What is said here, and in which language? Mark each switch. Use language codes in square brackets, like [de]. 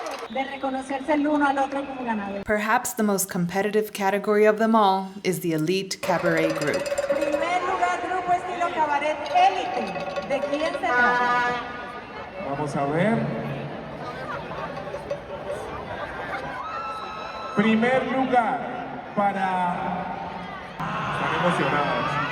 [es] De reconocerse el uno al otro como ganador. [en] Perhaps the most competitive category of them all is the elite cabaret group. [es] Primer lugar, grupo estilo cabaret élite. ¿De quién se trata? Vamos a ver. Primer lugar para... Están emocionados.